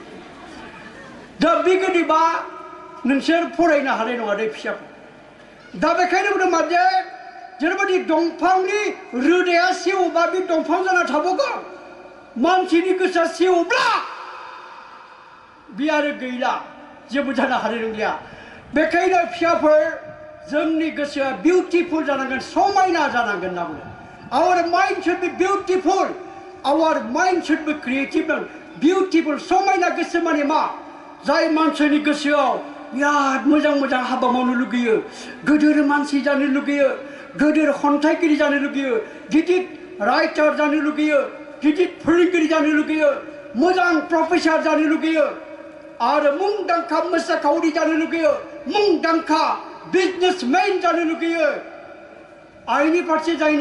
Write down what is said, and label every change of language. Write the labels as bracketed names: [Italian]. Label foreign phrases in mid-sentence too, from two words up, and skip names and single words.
[Bodo] दा बेबायदिबा नोंसोर फरायनो हानाय नङा दे फिसाफोर दा बेखायनो बुंदों माजे जेरैबायदि दंफांनि रोदाया सेवोबा बे दंफां जाना थाबावगोन मानसिनि गोसोआ सेवोब्ला बे आरो गैला जेबो जानो हानाय नंलिया बेखायनो फिसाफोर जोंनि गोसोआ बिउटिफुल जानांगोन समायना जानांगोन होनना बुङो [English] our mind should be beautiful our mind should be creative beautiful [Bodo] समायना गोसो माने मा जाय मानसिनि गोसोआव बिराद मोजां हाबा मावनो लुगैयो गोदोर मानसि जानो लुगैयो गोदोर खन्थाइगिरि जानो लुगैयो गिदिर राइटार जानो लुगैयो गिदिर फोरोंगिरि जानो लुगैयो मोजां प्रफेसर जानो लुगैयो आरो मुंदांखा मोसाखावरि जानो लुगैयो मुंदांखा बिजनेसमेन जानो लुगैयो आइनि फारसे जायनि